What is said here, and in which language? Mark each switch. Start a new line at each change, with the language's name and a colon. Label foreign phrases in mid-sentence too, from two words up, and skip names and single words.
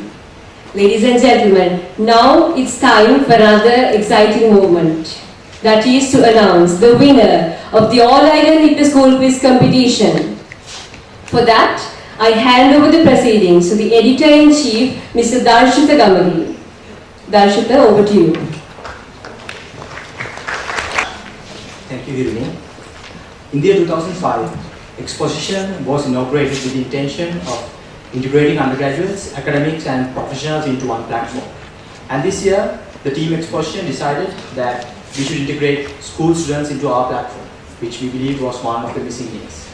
English: Ladies and gentlemen, now it's time for another exciting moment. that is to announce the winner of the All-Island Inter-School Quiz Competition. For that, I hand over the proceedings to the Editor-in-Chief, Mr. Darshita Gamadi. Darshita, over to you. Thank you, Hiruni. In the year 2005, Exposition was inaugurated with the intention of integrating undergraduates, academics and professionals into one platform. And this year, the team Exposition decided that we should integrate school students into our platform, which we believe was one of the missing links.